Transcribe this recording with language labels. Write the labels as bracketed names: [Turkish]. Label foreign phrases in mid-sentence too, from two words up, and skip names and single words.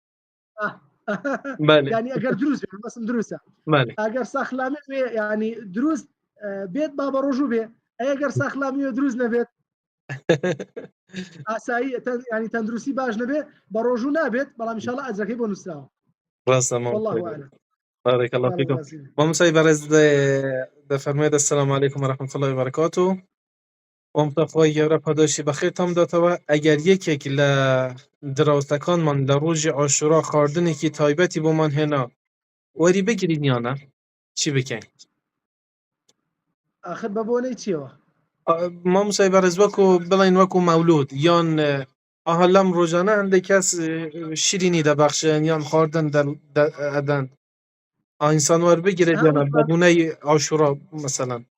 [Central Kurdish] ینی ئەگەر دروست بێ مەسم دروستە ئەگەر سەخلامی بێ ینی دروست بێت با بە ڕۆژوو بێ ئەگەر سەخلامیەوە دروست نەبێت ئاسایی ینی تەندروستی باش نەبێ بە ڕۆژوو نابێت بەڵام ئینشاءالله ئەجرەکەی بۆ نووسراوە ڕاستە مامۆستا [Arabic] بارك الله فيكم [Central Kurdish] مامۆستای بەڕێز دەفەرمێت [Arabic] السلام عليكم ورحمة الله وبركاته [Central Kurdish] مامۆستا خوای گەورە پاداشی بەخێر تام داتەوە ئەگەر یەکێک لە دراوسەکانمان لە ڕۆژی عاشورا خواردنێکی تایبەتی بۆمان هێنا وەری بگرین یانە چی بکەین ئاخر بە بۆنەی چیەوە مامۆستای بەڕێز وەکو بڵین وەکو مەولود یان ئاها لەم ڕۆژانە هەندێک کەس شیرینی دەبەخشن یان خواردن ئەدەن ئینسان وەربگرێت یانە بەبوونەی عاشورا مەسەلەن